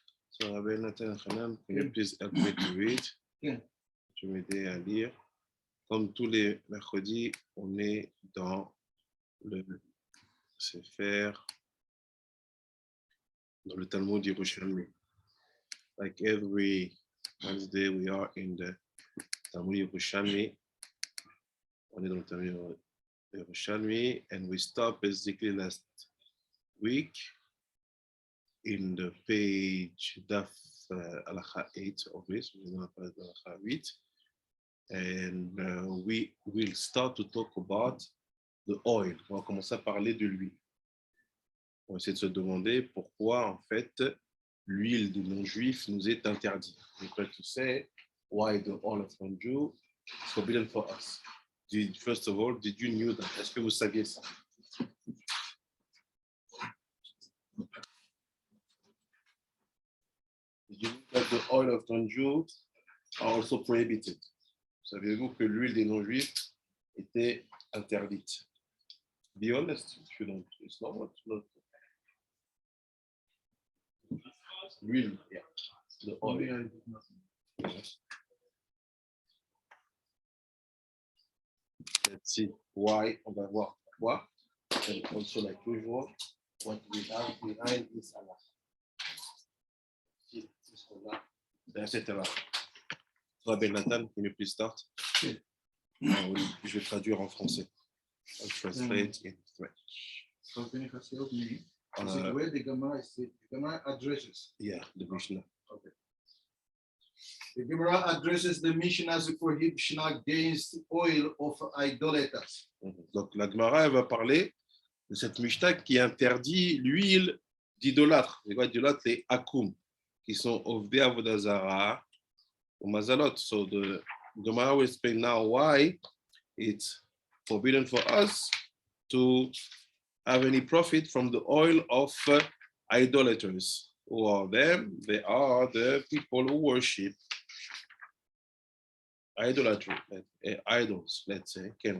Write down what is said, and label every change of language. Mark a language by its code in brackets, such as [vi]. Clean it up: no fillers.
[en] So, Rabbi Nathan Hanan, can you please help me to read? Yeah. [fr] Je vais m'aider à lire. Comme tous les mercredis, on est dans le Sefer, dans le Talmud Yerushalmi. [en] Like every Wednesday, we are in the Talmud Yerushalmi. [fr] On est dans le Talmud Yerushalmi, [en] and we stopped basically last week in the page Daf Halakha 8 of this, Halakha 8, and we will start to talk about the oil. [fr] On va commencer à parler de l'huile. On va essayer de se demander pourquoi en fait l'huile des non-juifs nous est interdite. [en] We try to say why the oil of non-Jew is forbidden for us. First of all, did you know that? [fr] Est-ce que vous saviez ça? [en] Did you know that the oil of non-Jew are also prohibited? [fr] Savez-vous que l'huile des non-juifs était interdite? [en] Be honest, if you don't, it's not what. L'huile, yeah, the oil. Yes. Let's see why. [fr] On va voir pourquoi. [en] And also, like usual, what we have behind is halakha. Etc. Rabbi Nathan, can you please start? [fr] Oui, je vais traduire en français. [en] I'll translate in French. Is it where the Gemara addresses? Yeah, the Mishnah. Okay. The Gemara addresses the Mishnah's prohibition against oil of idolaters. [fr] Donc la Gemara elle va parler de cette Mishnah qui interdit l'huile d'idolâtres. Les idolâtres, les akum, qui sont Avodah, Avodah Zarah, ou Mazalot. [en] So the Gemara will explain now why it's forbidden for us to have any profit from the oil of idolaters. Who are them? They are the people who worship idolatry, idols, let's say.